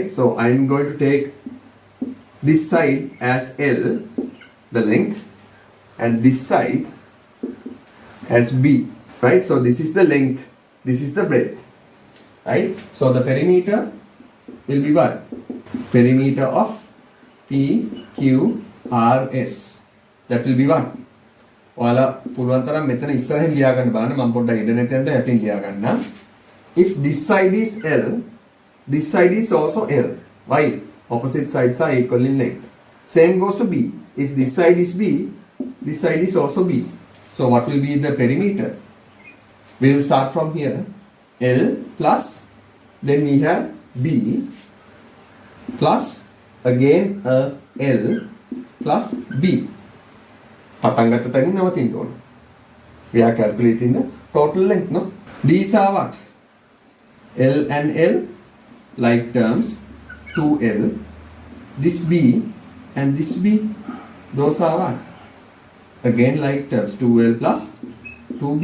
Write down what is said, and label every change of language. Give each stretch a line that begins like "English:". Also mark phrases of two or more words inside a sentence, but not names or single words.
English: So I'm going to take this side as L, the length, and this side as B, right? So this is the length, this is the breadth, right? So the perimeter will be what? Perimeter of PQRS. That will be what?
Sinhala: ඔයාලා පුළුවන් තරම් මෙතන ඉස්සරහින් ලියා ගන්න බලන්න මම පොඩ්ඩක් ඉඩ නැති යන්න යටින් ලියා ගන්න.
English: If this side is L, this side is also L. Why? Opposite sides are equal in length. Same goes to B. If this side is B, this side is also B. So what will be the perimeter? We will start from here. L plus, then we have B plus again a L plus B.
Sinhala: පටන් ගත්ත තැනින් නවතින්න ඕන.
English: We are calculating the total length, no? These are what? L and L, like terms, 2L. This B and this B, those are what? Again like terms, 2L plus 2B.